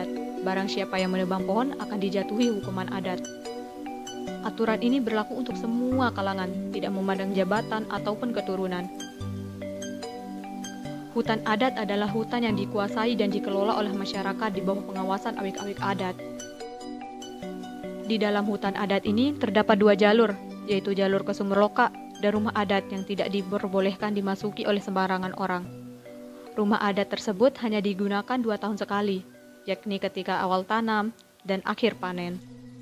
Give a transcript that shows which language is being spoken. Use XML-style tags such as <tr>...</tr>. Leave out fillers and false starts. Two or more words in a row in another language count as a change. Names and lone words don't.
<id>Barang siapa yang menebang pohon akan dijatuhi hukuman adat. Aturan ini berlaku untuk semua kalangan, tidak memandang jabatan ataupun keturunan. Hutan adat adalah hutan yang dikuasai dan dikelola oleh masyarakat di bawah pengawasan awik-awik adat. Di dalam hutan adat ini terdapat 2 jalur, yaitu jalur ke Sumber Loka dan rumah adat yang tidak diperbolehkan dimasuki oleh sembarangan orang. Rumah adat tersebut hanya digunakan 2 tahun sekali, yakni ketika awal tanam dan akhir panen.</id>